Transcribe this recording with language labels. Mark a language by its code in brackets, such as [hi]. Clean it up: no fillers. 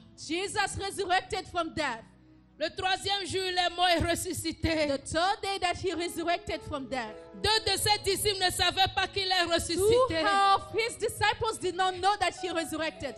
[en] Jesus resurrected from death. [fr] Le troisième jour, il est mort et ressuscité. [en] The third day that he resurrected from death. [fr] Deux de ses disciples ne savaient pas qu'il est [en] Two [fr] ressuscité. [en] of his disciples did not know that he resurrected.